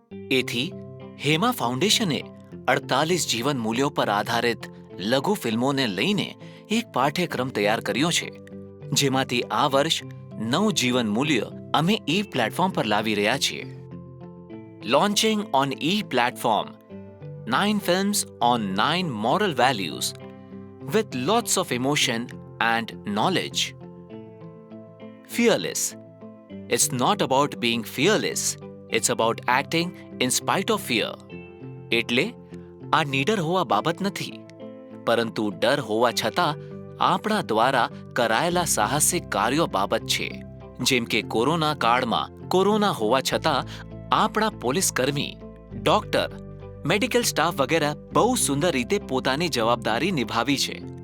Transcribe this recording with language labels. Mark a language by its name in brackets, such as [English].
[Gujarati] એથી હેમા ફાઉન્ડેશને 48 જીવન મૂલ્યો પર આધારિત લઘુ ફિલ્મોને લઈને એક પાઠ્યક્રમ તૈયાર કર્યો છે, જેમાંથી આ વર્ષ 9 જીવન મૂલ્ય અમે ઈ પ્લેટફોર્મ પર લાવી રહ્યા છીએ. [English] Launching on e platform 9 films on 9 moral values with lots of emotion and knowledge. Fearless. It's not about being fearless. It's about acting in spite of fear. [Gujarati] એટલે આ નીડર હોવા બાબત નથી, પરંતુ ડર હોવા છતાં આપણા દ્વારા કરાયેલા સાહસિક કાર્યો બાબત છે. જેમ કે કોરોના કાળમાં કોરોના હોવા છતાં આપણા પોલીસ કર્મી, ડોક્ટર, મેડિકલ સ્ટાફ વગેરે બહુ સુંદર રીતે પોતાની જવાબદારી નિભાવી છે.